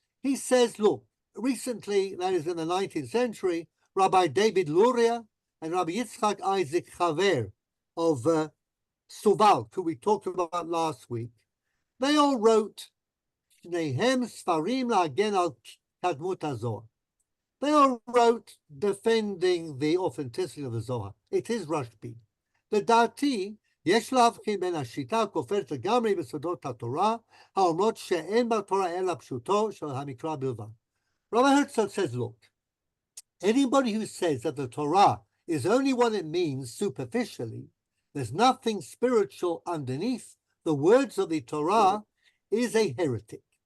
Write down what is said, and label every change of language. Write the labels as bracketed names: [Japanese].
[English] he says, look, recently, that is in the 19th century, Rabbi David Luria and Rabbi Yitzchak Isaac Chaver of Suwalk, who we talked about last week, they all wrote [Hebrew] Shnehem Sfarim La'agen al Kadmut HaZohar. [English] They all wrote defending the authenticity of the Zohar. It is Rashbi. [Hebrew] לדעתי, יש להבחין בין השיטה הכופרת לגמרי בסודות התורה, האומרות שאין בתורה אלא פשוטו של המקרא בלבד. [English] Rabbi Herzog says, look, anybody who says that the Torah is only what it means superficially, there's nothing spiritual underneath the words of the Torah, is a heretic.